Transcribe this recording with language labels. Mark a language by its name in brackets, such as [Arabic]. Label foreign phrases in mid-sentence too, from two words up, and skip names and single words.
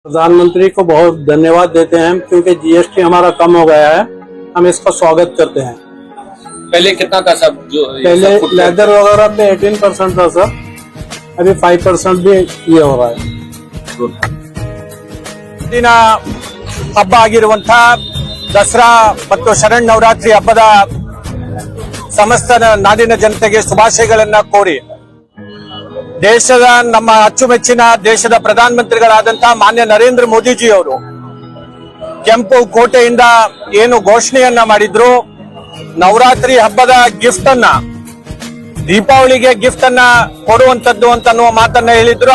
[Hindi] प्रधानमंत्री को बहुत धन्यवाद देते हैं क्योंकि जीएसटी हमारा कम हो गया है। हम इसका स्वागत करते हैं। पहले कितना था सब जो पहले सब कुछ लेदर वगैरह पे 18% था सर, अभी 5% भी ये हो रहा है। [Kannada] ದಿನ ಹಬ್ಬ ಆಗಿರುವಂತಹ ದಸರಾ ಮತ್ತು ಶರಣ್ ನವರಾತ್ರಿ ಹಬ್ಬದ ಸಮಸ್ತ ನಾಡಿನ ಜನತೆಗೆ ಶುಭಾಶಯಗಳನ್ನ ಕೋರಿ ದೇಶದ ನಮ್ಮ ಅಚ್ಚುಮೆಚ್ಚಿನ ದೇಶದ ಪ್ರಧಾನಮಂತ್ರಿಗಳಾದಂತಹ ಮಾನ್ಯ ನರೇಂದ್ರ ಮೋದಿಜಿ ಅವರು ಕೆಂಪು ಕೋಟೆಯಿಂದ ಏನು ಘೋಷಣೆಯನ್ನ ಮಾಡಿದ್ರು, ನವರಾತ್ರಿ ಹಬ್ಬದ ಗಿಫ್ಟ್ ಅನ್ನ ದೀಪಾವಳಿಗೆ ಗಿಫ್ಟ್ ಅನ್ನ ಕೊಡುವಂತದ್ದು ಅಂತ ಅನ್ನುವ ಮಾತನ್ನ ಹೇಳಿದ್ರು.